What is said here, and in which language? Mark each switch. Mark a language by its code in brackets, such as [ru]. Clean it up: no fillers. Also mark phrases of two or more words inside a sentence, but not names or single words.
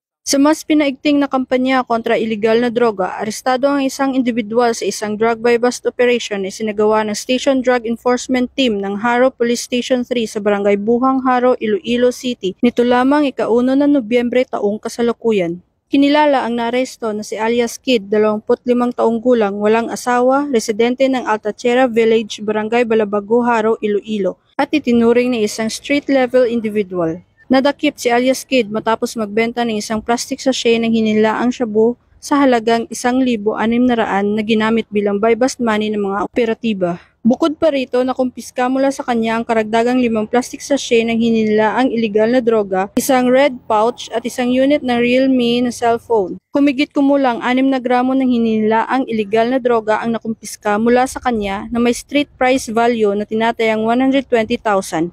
[tl] Sa mas pinaigting na kampanya kontra iligal na droga, arestado ang isang individual sa isang [en] drug buy-bust operation [tl] na sinagawa ng Station Drug Enforcement Team ng Haro Police Station 3 sa Barangay Buhang, Haro, Iloilo City nito lamang ika-1 ng Nobyembre taong kasalukuyan. Kinilala ang naresto na si alias Kid, 25 taong gulang, walang asawa, residente ng Altatierra Village, Barangay Balabago, Haro, Iloilo, at itinuring na isang [en] street-level individual. [tl] Nadakip si alias Kid matapos magbenta ng isang [en] plastic sachet [tl] ng hinilaang shabu sa halagang 1,600 na ginamit bilang [en] buy-bust money [tl] ng mga operatiba. Bukod pa rito, nakumpiska mula sa kanya ang karagdagang 5 [en] plastic sachet [tl] ng hinilaang iligal na droga, isang [en] red pouch [tl] at isang unit ng Realme na cellphone. Humigit kumulang 6 na gramo ng hinilaang iligal na droga ang nakumpiska mula sa kanya na may [en] street price value [tl] na tinatayang 120,000.